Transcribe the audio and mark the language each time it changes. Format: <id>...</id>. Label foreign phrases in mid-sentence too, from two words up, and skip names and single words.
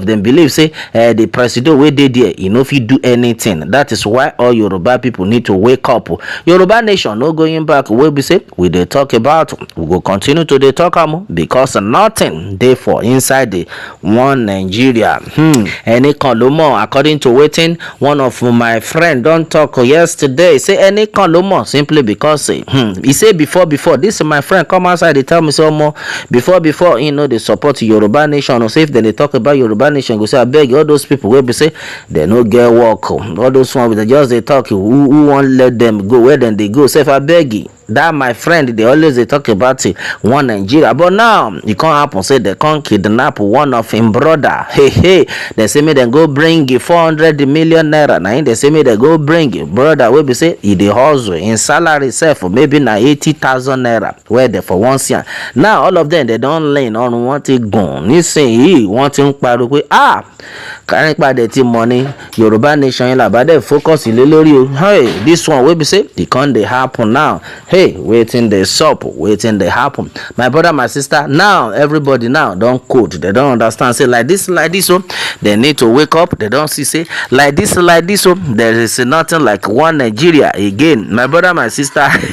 <pcm>Dem believe say the president wey dey there e no fit do anything. That is why all Yoruba people need to wake up. Yoruba nation no going back. Wey be say we dey talk about, we go continue to dey talk am because nothing dey for inside the one Nigeria.</pcm> <yo>Any kan ló mọ̀,</yo> <pcm>according to wetin one of my friend don talk yesterday, say any</pcm> <yo>kan ló mọ̀</yo> <pcm>simply because he say before this my friend come outside dey tell me say omo before he no dey support Yoruba nation. Say if dem dey talk about Yoruba nation, go say abeg all those people wey be say dem no get work, all those ones dey just dey talk, who wan let them go, where dem dey go sef abeg. That my friend dey always dey talk about one Nigeria, but now e come happen say dem come kidnap one of him brother. Hey, dem say make dem go bring 400 million naira. Na him dem say make dem go bring brother wey be say e dey hustle, in salary sef maybe na 80,000 naira wey dem for one see. Now all of them dem don learn</pcm> <yo>ọrùn wọn ti gùn nísìnyí, wọ́n ti ń pariwo pé kárípà dẹ̀ ti mọ̀ ní Yorùbá nation yẹn làbá dẹ̀ focus lé lórí o.</yo> <pcm>Hey, this one wey be say e come dey happen now. Hey, wetin dey sup, wetin dey happen, my brother, my sister. Now everybody now don code, they don understand say like this so they need to wake up. They don see say like this so there is nothing like one Nigeria again, my brother, my sister.</pcm>